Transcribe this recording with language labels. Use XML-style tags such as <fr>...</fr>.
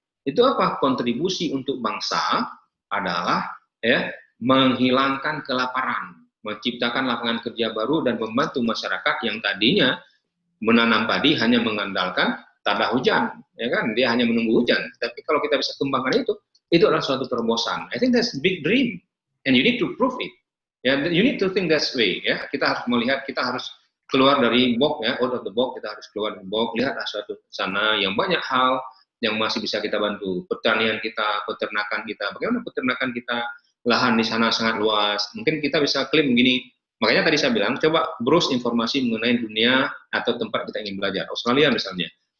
<id>Itu apa? Kontribusi untuk bangsa adalah, ya, menghilangkan kelaparan, menciptakan lapangan kerja baru dan membantu masyarakat yang tadinya menanam padi hanya mengandalkan tanda hujan, ya kan, dia hanya menunggu hujan. Tapi kalau kita bisa kembangkan itu adalah suatu terobosan.</id> <en>I think that's big dream, and you need to prove it.</en> <id>Ya,</id> <en>you need to think that way.</en> <id>Ya, kita harus melihat, kita harus keluar dari box, ya,</id> <en>out of the box.</en> <id>Kita harus keluar dari box, lihatlah suatu sana yang banyak hal yang masih bisa kita bantu. Pertanian kita, peternakan kita, bagaimana peternakan kita, lahan di sana sangat luas. Mungkin kita bisa klaim begini. Makanya tadi saya bilang, coba browse informasi mengenai dunia atau tempat kita ingin belajar. Australia misalnya.</id>